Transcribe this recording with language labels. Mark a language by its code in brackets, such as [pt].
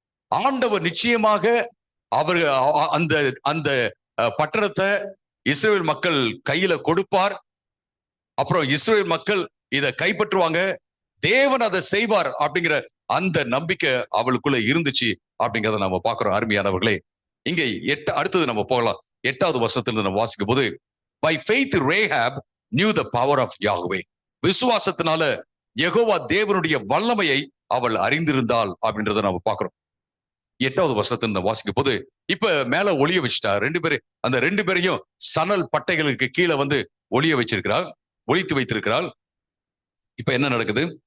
[ta] ஆண்டவர் நிச்சயமாக அவர் அந்த அந்த பட்டணத்தை இஸ்ரேல் மக்கள் கையில கொடுப்பார், அப்புறம் இஸ்ரேல் மக்கள் இதை கைப்பற்றுவாங்க, தேவன் அதை செய்வார் அப்படிங்கிற அந்த நம்பிக்கை அவளுக்குள்ள இருந்துச்சு அப்படிங்கிறத நம்ம பார்க்கிறோம். அருமையானவர்களே, இங்க அடுத்தது நம்ம போகலாம். 8வது வசனத்துல நம்ம வாசிக்கும் போது, [en] by faith Rahab knew the power of Yahweh. [ta] விசுவாசத்தினால Jehovah தேவனுடைய வல்லமையை அவள் அறிந்திருந்தாள் அப்படின்றத நம்ம பார்க்கிறோம். 8வது வசனத்துல வாசிக்கும் போது, இப்ப மேல ஒளிய வச்சுட்டா அந்த ரெண்டு பேரையும் சணல் பட்டைகளுக்கு கீழே வந்து ஒளிய வச்சிருக்கிறாள், ஒளித்து வைத்திருக்கிறாள். இப்ப என்ன நடக்குது?